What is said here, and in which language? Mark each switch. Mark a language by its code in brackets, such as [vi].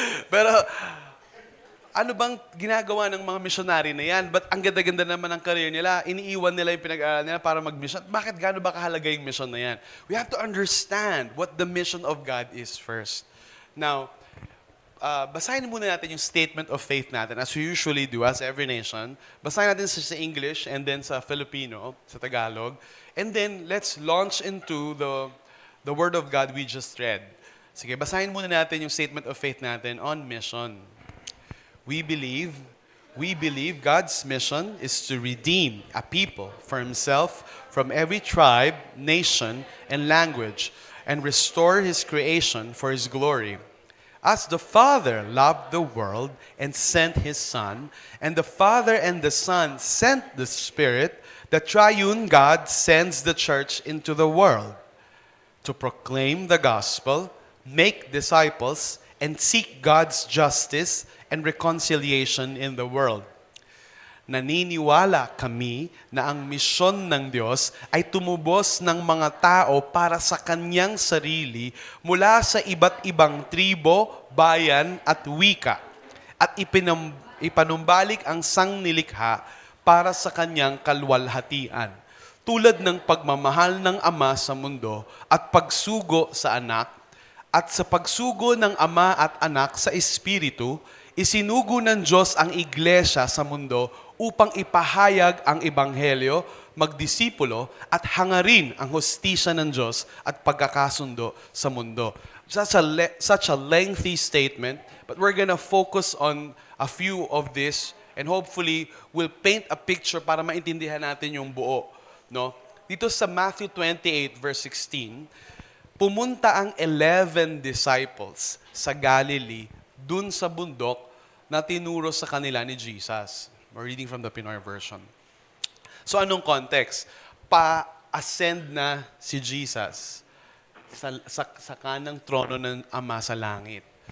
[tl] Pero, ano bang ginagawa ng mga missionary na yan? Ba't ang ganda-ganda naman ng career nila? Iniiwan nila yung pinag-aaral nila para mag-mission. Bakit gaano ba kahalaga yung mission na yan? [en] We have to understand what the mission of God is first. Now, [tl] basahin muna natin yung [en] statement of faith natin as we usually do as every nation. [tl] Basahin natin sa English and then sa Filipino, sa Tagalog. [en] And then let's launch into the Word of God we just read. [tl] Sige, basahin muna natin yung statement of faith natin on mission. [en] We believe God's mission is to redeem a people for Himself from every tribe, nation, and language and restore His creation for His glory. As the Father loved the world and sent His Son, and the Father and the Son sent the Spirit, the triune God sends the church into the world to proclaim the gospel, make disciples, and seek God's justice and reconciliation in the world. [tl] Naniniwala kami na ang misyon ng Diyos ay tumubos ng mga tao para sa Kanyang sarili mula sa iba't ibang tribo, bayan at wika at ipanumbalik ang sangnilikha para sa Kanyang kalwalhatian tulad ng pagmamahal ng Ama sa mundo at pagsugo sa anak at sa pagsugo ng Ama at anak sa Espiritu, isinugo ng Diyos ang iglesia sa mundo upang ipahayag ang ebanghelyo, magdisipulo at hangarin ang hustisya ng Diyos at pagkakasundo sa mundo. [en] Such a lengthy statement, but we're gonna focus on a few of this and hopefully we'll paint a picture [tl] para maintindihan natin yung buo. No? Dito sa Matthew 28 verse 16, pumunta ang 11 disciples sa Galilee dun sa bundok na tinuro sa kanila ni Jesus. [en] We're reading from the Pinoy version. [tl] So anong context? Pa-ascend na si Jesus sa kanang trono ng Ama sa langit.